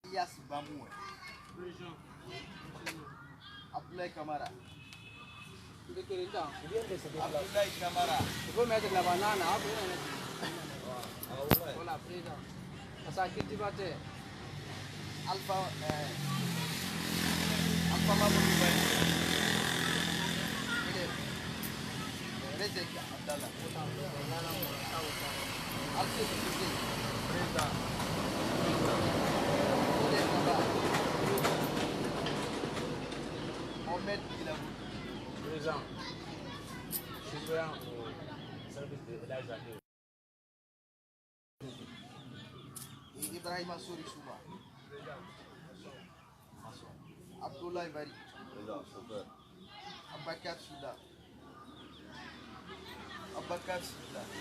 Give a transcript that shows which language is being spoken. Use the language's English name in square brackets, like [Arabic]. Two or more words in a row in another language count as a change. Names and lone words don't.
[French] Mathias Bamoué. Abdoulaye Kamara. Abdoulaye Kamara. Il faut mettre la banane après. Voilà, présent. Ça cultivateur. Alpha Mamadou Baye. Rezek Abdallah. Alpha Soussi. Président. Mohamed Bilabou. Présent. Suppléant au service de l'âge. Ibrahima Souri Souba. Abdoulaye Bari. Abakar Souda. Abakar Souda.